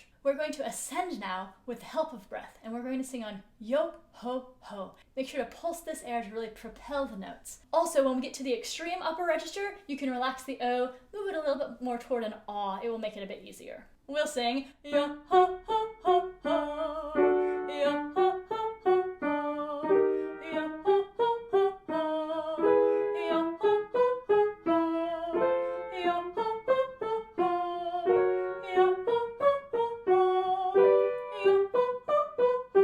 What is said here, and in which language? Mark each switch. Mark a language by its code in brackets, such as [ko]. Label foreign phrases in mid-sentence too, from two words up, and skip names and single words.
[en] We're going to ascend now with the help of breath, and we're going to sing on yo, ho, ho. Make sure to pulse this air to really propel the notes. Also, when we get to the extreme upper register, you can relax the O, move it a little bit more toward an ah. It will make it a bit easier. We'll sing yo, ho, ho, ho, ho. Yo, ho, ho, ho, ho. Yo, ho, ho, ho, ho. Yo, ho, ho, ho, ho. Yo, ho, ho, ho, ho. Yo, ho, ho, ho, ho. Yo, ho, ho, ho, ho.